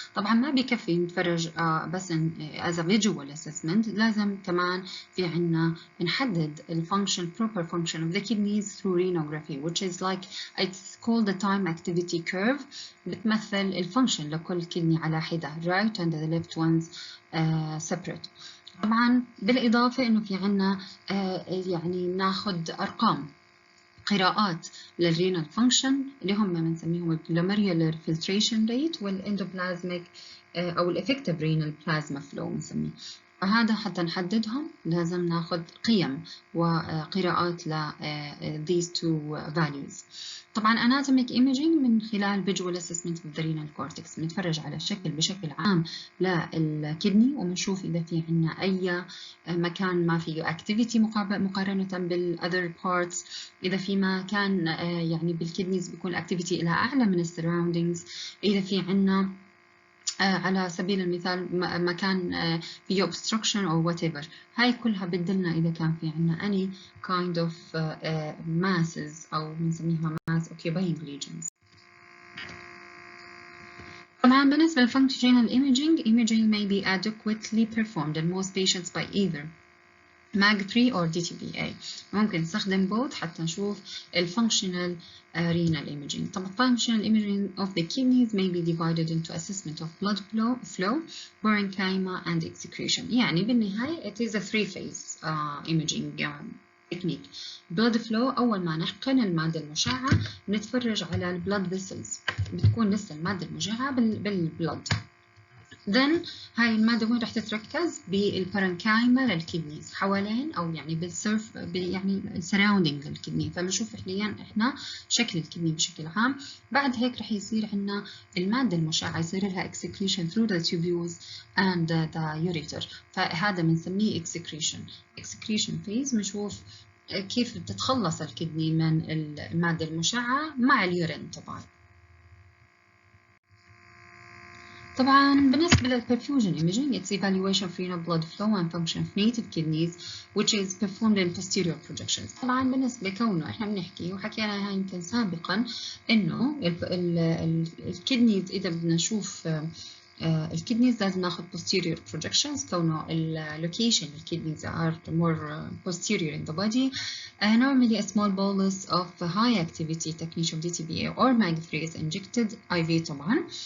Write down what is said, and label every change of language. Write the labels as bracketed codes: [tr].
[ar] طبعا ما بيكفي نتفرج بس [en] as a visual assessment. [ar] لازم كمان في عنا نحدد ال [en] proper function of the kidneys through renography, which is like it's called the time activity curve. [ar] بتمثل ال function لكل كدني على حدة, [en] right and the left ones separate. [ar] طبعا بالإضافة إنه في عنا يعني ناخد أرقام قراءات للرينال فانكشن اللي هم بنسميهم الجلوميريولر فلتريشن ريت والإندوبلازميك أو الإفكتيف رينال بلازما فلو بنسميه. فهذا حتى نحددهم لازم ناخذ قيم وقراءات ل [en] these two values. [ar] طبعا anatomic imaging من خلال visual assessment of the renal cortex بنتفرج على الشكل بشكل عام للكدني وبنشوف إذا في عنا أي مكان ما فيه activity مقارنة بالother parts. إذا في مكان يعني بالكدنيز بيكون activity إلى أعلى من surroundings. إذا في عنا على سبيل المثال مكان فيه obstruction أو whatever. هاي كلها بتدلنا إذا كان في عنا [en] any kind of masses [ar] أو بنسميها [en] mass occupying lesions. [ar] طبعا بالنسبة لل [en] functional imaging may be adequately performed in most patients by either MAG3 or DTBA. [ar] ممكن نستخدم both حتى نشوف functional renal imaging. طبعا [en] functional imaging of the kidneys may be divided into assessment of blood flow, parenchyma and excretion. [ar] يعني بالنهاية [en] it is a three-phase imaging technique. [ar] blood flow أول ما نحقن المادة المشعة نتفرج على البلد vessels، بتكون لسه المادة المشعة بالبلد. then هاي المادة وين راح تتركز؟ بالبارنكايما للكدنيز حوالين أو يعني بالسيرف يعني surrounding للكدني. فبنشوف حاليا إحنا شكل الكدني بشكل عام. بعد هيك راح يصير عندنا المادة المشعة يصير لها [en] excretion through the tubules and the ureter. [ar] فهذا بنسميه excretion phase. بنشوف كيف بتتخلص الكدني من المادة المشعة مع اليورين. طبعا بالنسبة لل [en] perfusion imaging it's evaluation of renal blood flow and function of native kidneys which is performed in posterior projections. [ar] طبعا بالنسبة كونه احنا بنحكي وحكينا هاي يمكن سابقا انه الكدنيز اذا بدنا نشوف الكدنيز لازم ناخذ [en] posterior projections [ar] كونه location الكدنيز [en] are more posterior in the body. Normally a small bolus of high activity technetium DTBA or MAG3 is injected IV [ar] طبعا.